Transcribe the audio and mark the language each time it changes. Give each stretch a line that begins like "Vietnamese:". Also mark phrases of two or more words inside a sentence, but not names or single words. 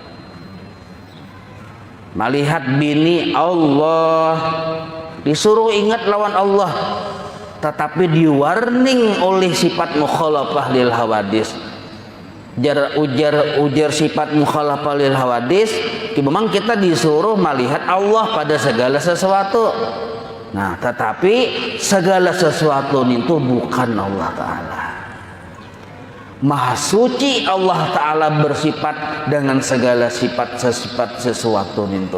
Indonesian: Melihat bini Allah, disuruh ingat lawan Allah, tetapi di-warning oleh sifat
Arabic: مخالفة للحوادث.
Indonesian: Ujar sifat
Arabic: مخالفة للحوادث,
Indonesian: memang kita disuruh melihat Allah pada segala sesuatu. Nah, tetapi segala sesuatu itu bukan Allah Ta'ala. Maha suci Allah Ta'ala bersifat dengan segala sifat sesuatu itu.